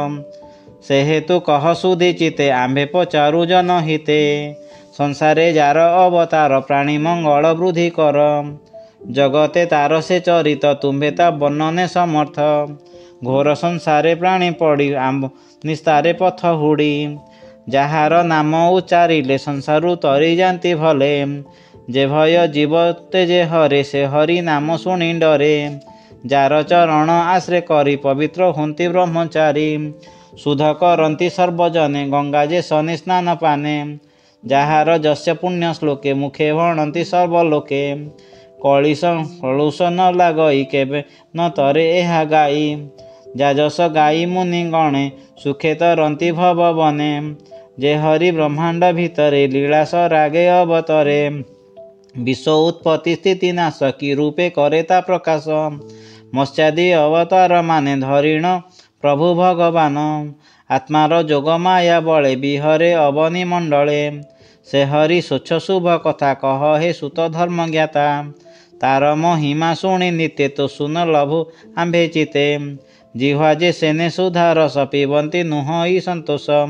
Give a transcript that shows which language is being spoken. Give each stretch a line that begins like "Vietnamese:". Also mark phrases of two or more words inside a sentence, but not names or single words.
Odia: ସେ ହେତୁ କହ ସୁଧୀ ଚିତେ ଆମ୍ଭେ ପଚାରୁ ଜନ ହିତେ ସଂସାରେ ଯାର ଅବତାର ପ୍ରାଣୀ ମଙ୍ଗଳ ବୃଦ୍ଧି କର ଜଗତେ ତାର ସେ ଚରିତ ତୁମ୍ଭେ ତା ବର୍ଣ୍ଣନେ ସମର୍ଥ ଘୋର ସଂସାରେ ପ୍ରାଣୀ ପଡ଼ି ଆମ୍ଭ ନିସ୍ତାରେ ପଥ ହୁଡ଼ି ଯାହାର ନାମ ଉଚ୍ଚାରିଲେ ସଂସାରୁ ତରି ଯାନ୍ତି ଭଲେ ଯେ ଭୟ ଜୀବତେ ଯେ ହରେ ସେ ହରି ନାମ ଶୁଣି ଡରେ ଯାର ଚରଣ ଆଶ୍ରେ କରି ପବିତ୍ର ହୁଅନ୍ତି ବ୍ରହ୍ମଚାରୀ ଶୁଦ୍ଧ କରନ୍ତି ସର୍ବଜନେ ଗଙ୍ଗା ଯେ ଶନି ସ୍ନାନ ପାନେ ଯାହାର ଯଶ ପୁଣ୍ୟ ଶ୍ଲୋକେ ମୁଖେ ଭଣନ୍ତି ସର୍ବଲୋକେ କଳିଶ କଳୁଷ ନ ଲାଗଇ କେବେ ନ ତରେ ଏହା ଗାଇ ଯାଜସ ଗାଇ ମୁନି ଗଣେ ସୁଖେ ତରନ୍ତି ଭବ ବନେ ଯେ ହରି ବ୍ରହ୍ମାଣ୍ଡ ଭିତରେ ଲୀଳାସ ରାଗେ ଅବତରେ ବିଶ୍ୱ ଉତ୍ପତ୍ତି ସ୍ଥିତି ନାଶ କି ରୂପେ କରେତା ପ୍ରକାଶ ମତ୍ସ୍ୟାଦି ଅବତାର ମାନେ ଧରିଣ ପ୍ରଭୁ ଭଗବାନ ଆତ୍ମାର ଯୋଗ ମାୟା ବଳେ ବିହରେ ଅବନି ମଣ୍ଡଳେ ସେ ହରି ସ୍ୱଚ୍ଛ ଶୁଭ କଥା କହ ହେ ସୁତ ଧର୍ମ ଜ୍ଞାତା ତାର ମହିମା ଶୁଣି ନିତ୍ୟ ତୋ ସୁନ ଲଭୁ ଆମ୍ଭେ ଚିତେ ଜିହ୍ୱା ଯେ ସେନେ ସୁଧା ରସ ପିବନ୍ତି ନୁହ ଇ ସନ୍ତୋଷ